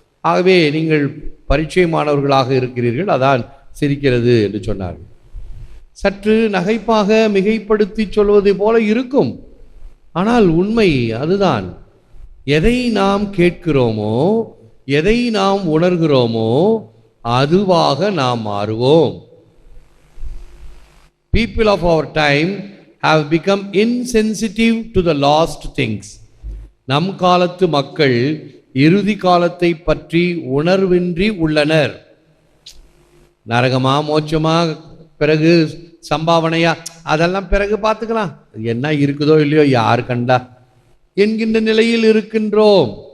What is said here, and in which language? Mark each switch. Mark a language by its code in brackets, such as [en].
[ta] ஆகவே நீங்கள் பரிச்சயமானவர்களாக இருக்கிறீர்கள், அதான் சிரிக்கிறது என்று சொன்னார்கள். சற்று நகைப்பாக மிகைப்படுத்தி சொல்வது போல இருக்கும், ஆனால் உண்மை அதுதான். எதை நாம் கேட்கிறோமோ, எதை நாம் உணர்கிறோமோ அதுவாக நாம் மாறுவோம். [en] People of our time have become insensitive to the lost things. [ta] நம் காலத்து மக்கள் இறுதி காலத்தை பற்றி உணர்வின்றி உள்ளனர். நரகமா மோட்சமா பிறகு சம்பாவனையா அதெல்லாம் பிறகு பார்த்துக்கலாம், என்ன இருக்குதோ இல்லையோ யார் கண்டா என்கின்ற நிலையில் இருக்கின்றோம்.